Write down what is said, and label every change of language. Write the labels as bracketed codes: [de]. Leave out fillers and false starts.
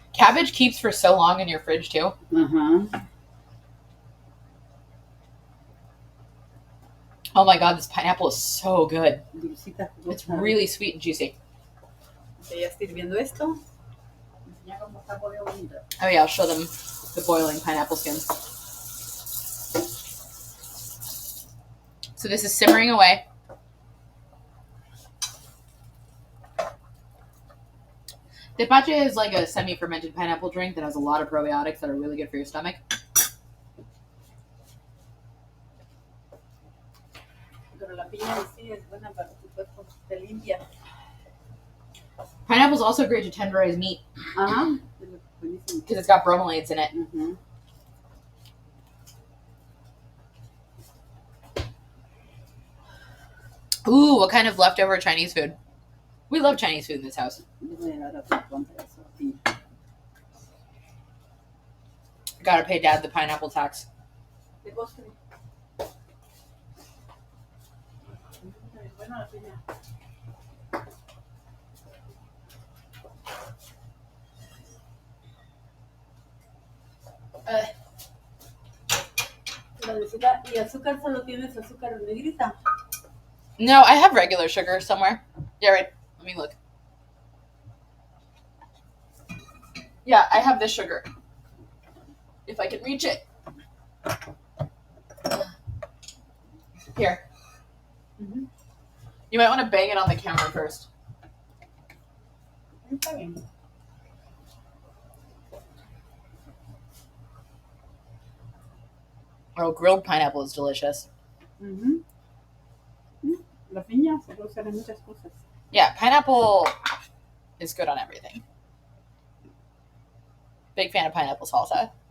[en] Cabbage keeps for so long in your fridge too. Ajá. Oh my god, this pineapple is so good. [es] Dulcita. [en] It's really sweet and juicy. [es] Ya estoy viendo esto. Enseña cómo está bonito. [en] Oh yeah, I'll show them the boiling pineapple skins. So this is simmering away. Tepache is like a semi-fermented pineapple drink that has a lot of probiotics that are really good for your stomach. [es] Pero la piña sí es buena para tu cuerpo, te limpia. [en] Pineapple is also great to tenderize meat [es] Ajá. Buenísimo. [en] because it's got bromelates in it. Ujú. Ooh, what kind of leftover Chinese food? We love Chinese food in this house. [es] Yo voy a dar a tu contra eso, piña. [en] Gotta pay Dad the pineapple tax. [es] De postre. Buena la piña. La receta, ¿y azúcar solo tienes azúcar negrita? [en] No, I have regular sugar somewhere. Yeah, right. Let me look. Yeah, I have this sugar. If I can reach it. Here. Ujú. You might want to bang it on the counter first. [es] Está bien. [en] Oh, grilled pineapple is delicious. Ujú. [es] La piña se puede usar en muchas cosas. [en] Yeah, pineapple is good on everything. Big fan of pineapple salsa.